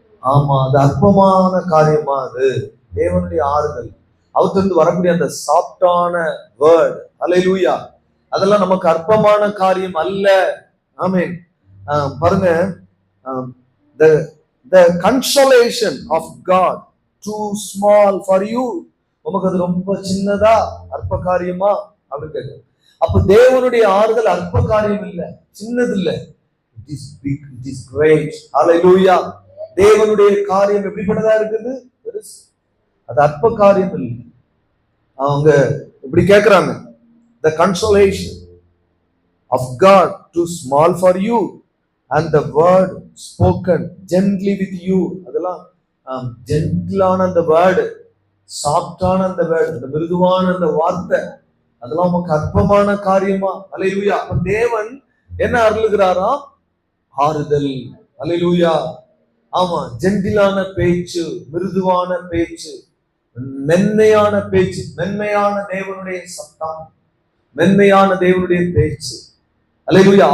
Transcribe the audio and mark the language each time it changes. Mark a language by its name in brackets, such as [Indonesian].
[Tamil] ஆமா, அது அற்பமான காரியமா? அது தேவனுடைய ஆறுதல், அவற்றிலிருந்து வரக்கூடிய அந்த சாஃப்டான வேர்ட். அல்லேலூயா. அதெல்லாம் நமக்கு அற்பமான காரியம் அல்ல. ஆமென். பாருங்க, [English] the consolation of God too small for you. [Tamil] உமக்கு அது ரொம்ப சின்னதா, அற்ப காரியமா அப்படின்னு கேட்க. அப்ப தேவனுடைய ஆறுதல் அற்ப காரியம் இல்ல, சின்னது இல்ல. [English] It is big, it is great. [Tamil] Hallelujah. தேவனுடைய காரியம் எப்படிப்பட்டதா இருக்குது, அது அற்ப காரியம் இல்லை. அவங்க இப்படி கேட்கிறாங்க, [English] the consolation of God too small for you and the word spoken gently with you. [Tamil] அதெல்லாம் ஜென்டிலான அந்த வேர்டு, சாஃப்டான அந்த வேர்டு, அந்த மிருதுவான அந்த வார்த்தை, அதெல்லாம் நமக்கு அற்பமான காரியமா? அல்லேலூயா. அப்ப தேவன் என்ன அருளுகிறாரா, ஆறுதல். அல்லேலூயா. ஆமா, ஜென்டிலான பேச்சு, மிருதுவான பேச்சு, மென்மையான பேச்சு, மென்மையான தேவனுடைய சத்தம், மென்மையான தேவனுடைய பேச்சு. அல்லேலூயா.